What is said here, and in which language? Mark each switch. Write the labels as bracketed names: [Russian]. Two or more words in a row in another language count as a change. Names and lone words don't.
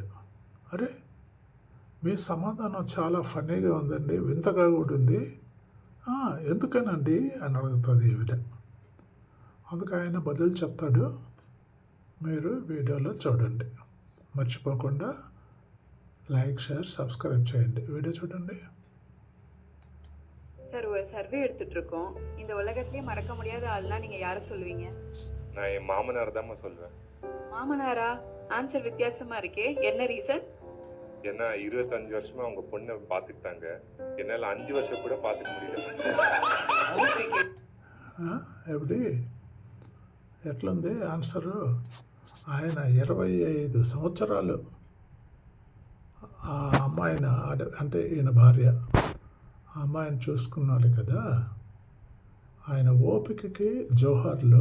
[Telugu] అరే, మీ సమాధానం చాలా ఫన్నీగా ఉందండి, వింతగా కూడా ఉంది, ఎందుకనండి అని అడుగుతుంది ఈవిడ. అందుకు ఆయన బదులు చెప్తాడు. మీరు వీడియోలో చూడండి. మర్చిపోకుండా [English] like, share, subscribe [Telugu] చేయండి. வீடியோ చూడండి. [Tamil] சார், ஒரு சர்வே எடுத்துட்டு இருக்கோம். இந்த உலகத்திலேயே மறக்க முடியாத ஆள்னா நீங்க யாரை சொல்லுவீங்க? நான் என் மாமனார் தான் சொல்லுவேன். மாமனாரா? ஆன்சர் வித்தியாசமா இருக்கே, என்ன ரீசன்? ஏன்னா 25 வருஷமா அவங்க பொண்ணை பார்த்துக்கிட்டாங்க. என்னால 5 வருஷம் கூட பார்த்துக்க முடியல. [Telugu] எப்படி ఎట్లుంది ఆన్సరు? ఆయన 25 సంవత్సరాలు ఆ అమ్మాయిని అంటే ఈయన భార్య ఆ అమ్మాయిని చూసుకున్నాడు కదా. ఆయన ఓపికకి జోహార్లు.